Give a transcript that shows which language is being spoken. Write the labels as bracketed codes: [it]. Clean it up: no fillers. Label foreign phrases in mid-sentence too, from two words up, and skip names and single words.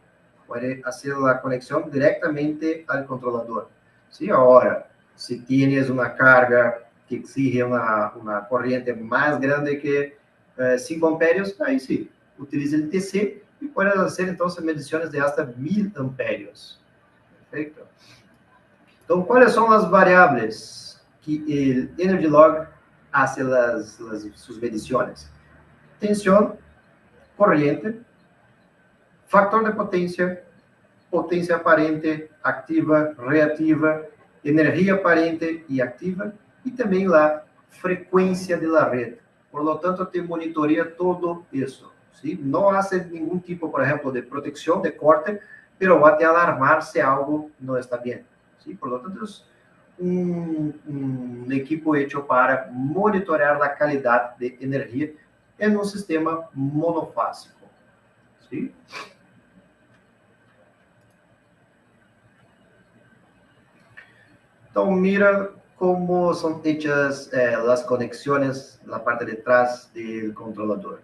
[es] Puede hacer la conexión directamente al controlador. ¿Sí? Ahora, si tienes una carga que exige una corriente más grande que 5 amperios, ahí sí, utiliza el TC y puedes hacer entonces mediciones de hasta 1000 amperios. Perfecto. [pt] Então, quais são as variáveis que o Energy Log hace suas medições? Tensão, [es] corriente, factor de [pt] potência, potência aparente, ativa, reativa, energia aparente e ativa, e também a frequência da rede. [es] Por lo tanto, te [pt] monitoreia todo isso. [es] ¿Sí? [pt] Não hace nenhum tipo, por exemplo, de proteção, de corte, pero vai te alarmar se algo não está bem. [es] ¿Sí? Por lo tanto, es un equipo hecho para monitorear la calidad de energía en un sistema monofásico. ¿Sí? Entonces, mira cómo son hechas las conexiones en la parte de atrás del controlador.